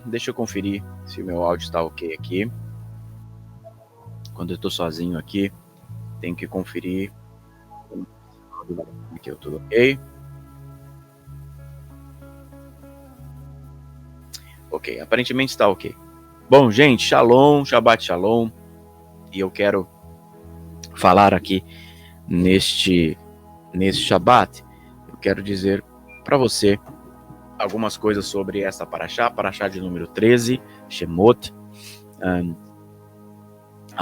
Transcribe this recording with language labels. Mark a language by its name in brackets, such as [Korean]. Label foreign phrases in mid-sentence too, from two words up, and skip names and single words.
[Portuguese] Deixa eu conferir se o meu áudio está ok aqui. Quando eu estou sozinho aqui, tenho que conferir aqui, tudo ok. Ok, aparentemente está ok. Bom, gente, [Hebrew] שלום, שבת שלום. [Portuguese] E eu quero falar aqui neste Shabbat, eu quero dizer para você algumas coisas sobre essa paraxá de número 13, Shemot.